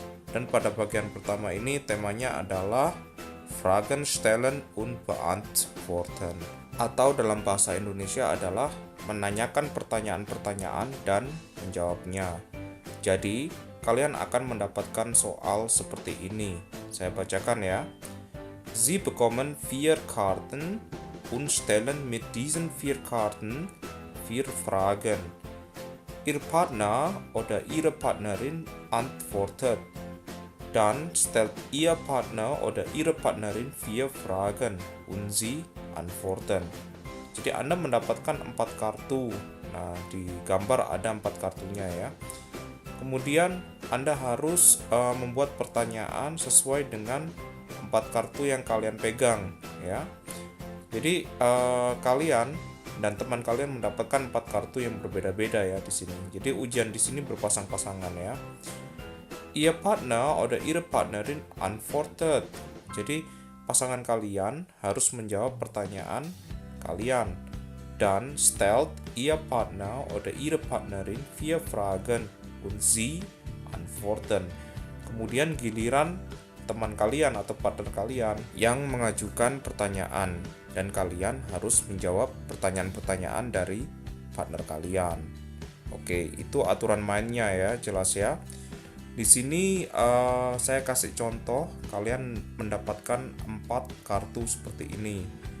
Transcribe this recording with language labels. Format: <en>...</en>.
<id>Dan pada bagian pertama ini temanya adalah</id> <de>Fragen stellen und beantworten.</de> <id>Atau dalam bahasa Indonesia adalah menanyakan pertanyaan-pertanyaan dan menjawabnya. Jadi, kalian akan mendapatkan soal seperti ini. Saya bacakan ya.</id> <de>Sie bekommen 4 Karten und stellen mit diesen 4 Karten 4 Fragen. Ihr Partner oder Ihre Partnerin antwortet. Dann stellt Ihr Partner oder Ihre Partnerin 4 Fragen und Sie antworten.</de> <id>Jadi Anda mendapatkan 4 kartu. Nah, di gambar ada 4 kartunya ya. Kemudian Anda harus membuat pertanyaan sesuai dengan 4 kartu yang kalian pegang ya. Jadi kalian dan teman kalian mendapatkan 4 kartu yang berbeda-beda ya di sini. Jadi ujian di sini berpasang-pasangan ya.</id> <de>Ihr Partner oder Ihre Partnerin antwortet.</de> <id>Jadi pasangan kalian harus menjawab pertanyaan kalian.</id> <de>Dan stellt Ihr Partner oder Ihre Partnerin 4 Fragen und Sie antworten.</de> <id>Kemudian giliran teman kalian atau partner kalian yang mengajukan pertanyaan dan kalian harus menjawab pertanyaan-pertanyaan dari partner kalian. Oke, itu aturan mainnya ya, jelas ya. Di sini saya kasih contoh, kalian mendapatkan 4 kartu seperti ini.</id>